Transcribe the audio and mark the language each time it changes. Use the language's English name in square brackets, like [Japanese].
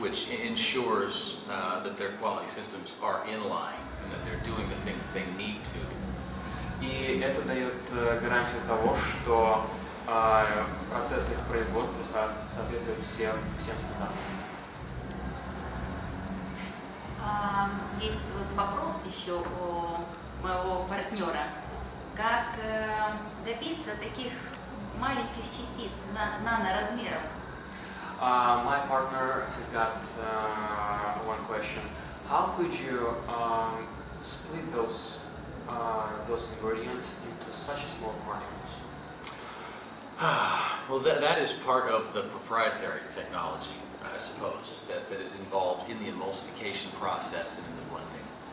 [English] Which ensures that their quality systems are in line and that they're doing the things that they need to. [Russian] И это дает гарантию того, что процесс их производства соответствует всем стандартам. Есть вот вопрос еще у моего партнера. Как добиться таких маленьких частиц наноразмеров? [English] My partner has got one question. How could you split those ingredients into such small particles? Well, that is part of the proprietary technology, I suppose, that is involved in the emulsification process and in the blending.